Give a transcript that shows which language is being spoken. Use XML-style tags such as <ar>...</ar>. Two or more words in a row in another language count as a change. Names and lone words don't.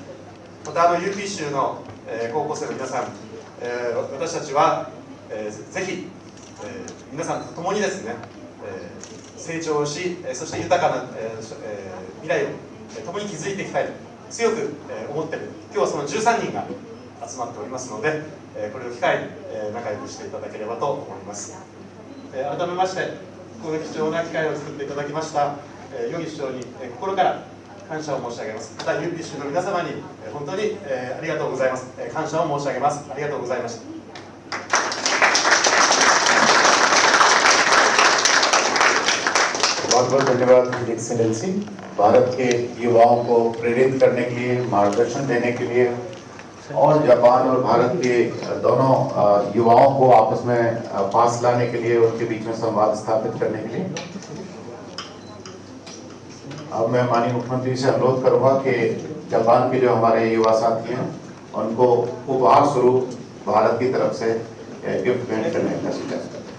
<ja>またUP 州の高校生の皆さん、私たちはぜひ皆さんと共にですね、成長し、そして豊かな、未来を共に築いていきたいと強く思っている、今日はその13人が集まっておりますので、これを機会に仲良くしていただければと思います。改めましてこの貴重な機会を作っていただきました与儀市長に心から感謝を申し上げます。また UP 州の皆様に本当にありがとうございます。感謝を申し上げます。ありがとうございました。</ja> <hi>बहुत बहुत धन्यवाद एक्सेलेंसी। भारत के युवाओं को प्रेरित करने के लिए, मार्गदर्शन देने के लिए और जापान और भारत के दोनों युवाओं को आपस में पास लाने के लिए, उनके बीच में संवाद स्थापित करने के लिए अब मैं माननीय मुख्यमंत्री से अनुरोध करूंगा कि जापान के जो हमारे युवा साथी हैं उनको उपहार स्वरूप भारत की तरफ से गिफ्ट भेंट करने का सुझाव।</hi>